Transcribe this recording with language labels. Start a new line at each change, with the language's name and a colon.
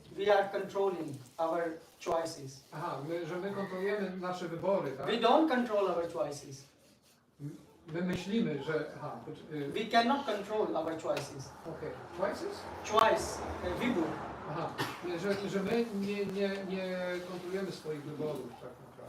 English: We are controlling our choices.
Polish: Aha, że my kontrolujemy nasze wybory, tak?
English: We don't control our choices.
Polish: My myślimy, że... Aha,
English: We cannot control our choices.
Polish: okej. Choices? Choice, wybór. Aha, że my nie kontrolujemy swoich wyborów, tak naprawdę.